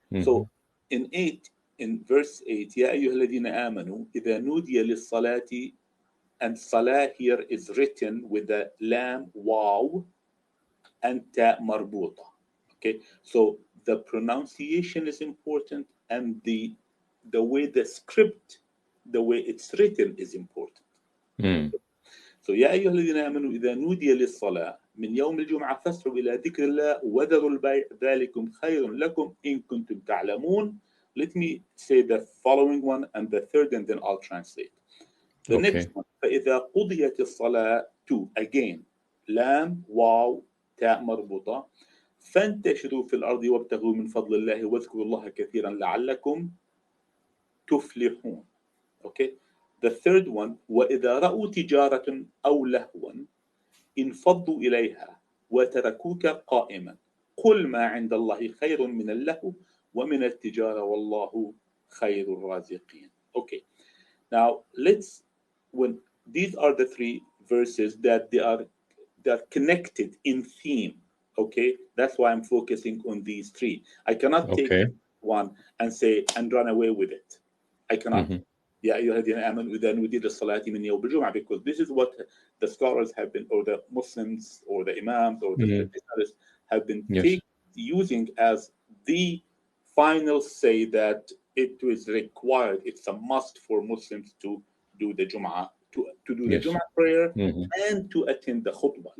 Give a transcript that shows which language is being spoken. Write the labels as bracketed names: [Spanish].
[English] So in verse 8, [Arabic] يا أيها الذين آمنوا إذا نودي للصلاة, [English] and salah here is written with the lam, waw, and ta marbuta. Okay. So the pronunciation is important, and the way the script, the way it's written is important. [Arabic] So يا أيها الذين آمنوا إذا نودي للصلاة من يوم الجمعة فاسعوا إلى ذكر الله وذروا البيع ذلكم خير لكم إن كنتم تعلمون. [English] Let me say the following one and the third, and then I'll translate. The next one, [Arabic] فإذا قضيت الصلاة, 2 again, لام واو تاء مربوطة, فانتشروا في الأرض وابتغوا من فضل الله واذكروا الله كثيرا لعلكم تفلحون. [English] Okay. The third one, [Arabic] وإذا رأوا تجارة أو لهوا انفضوا إليها وتركوك قائما قل ما عند الله خير من اللهو ومن التجارة والله خير الرازقين. [English] Okay. Now when these are the three verses that they're connected in theme. Okay, that's why I'm focusing on these three. I cannot take one and say and run away with it. I cannot. [Arabic] يا أيها الذين آمنوا إذا نودي للصلاة من يوم الجمعة, [English] because this is what the scholars have been, or the Muslims, or the imams, or the traditionalists have been using as the final say that it is required, it's a must for Muslims to do the Jumu'ah, to do the Jumu'ah prayer, and to attend the Khutbah.